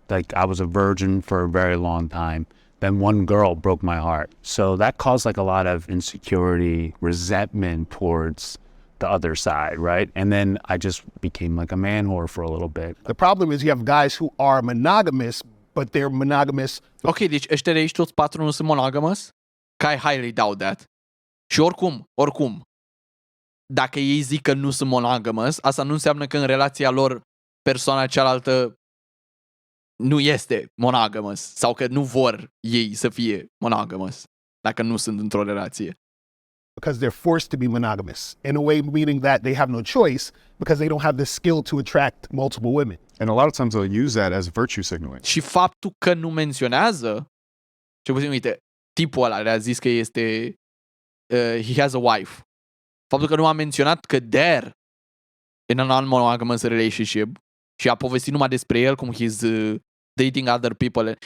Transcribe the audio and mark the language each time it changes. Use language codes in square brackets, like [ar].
[en] Like I was a virgin for a very long time. Then one girl broke my heart. So that caused like a lot of insecurity, resentment towards the other side, right? And then I just became like a man whore for a little bit. The problem is you have guys who are monogamous, but they're monogamous. [ro] Ok, deci ăștia de aici toți 4 nu sunt monogamous? Că [en] I highly doubt that. [ro] Și oricum, dacă ei zic că nu sunt monogamous, asta nu înseamnă că în relația lor persoana cealaltă nu este monogamous sau că nu vor ei să fie monogamous dacă nu sunt într-o relație. [en] Because they're forced to be monogamous, in a way meaning that they have no choice because they don't have the skill to attract multiple women. And a lot of times they'll use that as virtue signaling. [ro] Și faptul că nu menționează, ce puțin, uite, tipul ăla le-a zis că este [en] he has a wife. [ro] Faptul că nu a menționat că [en] they're in a non-monogamous relationship [ro] și a povestit numai despre el, cum [en] he's dating other people.